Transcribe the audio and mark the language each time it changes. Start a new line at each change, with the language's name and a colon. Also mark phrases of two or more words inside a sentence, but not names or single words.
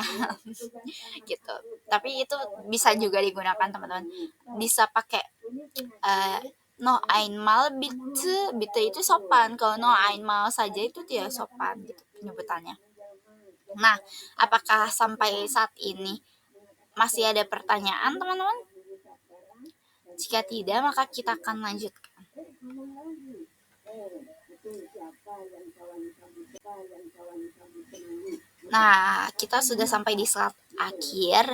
Indonesian: Gitu. Tapi itu bisa juga digunakan teman-teman. Bisa pakai
German: no einmal bitte,
Indonesian: bitte itu sopan. Kalau
German: no einmal
Indonesian: saja itu tidak sopan gitu penyebutannya. Nah, apakah sampai saat ini masih ada pertanyaan teman-teman? Jika tidak, maka kita akan lanjutkan. Nah, kita sudah sampai di slide akhir.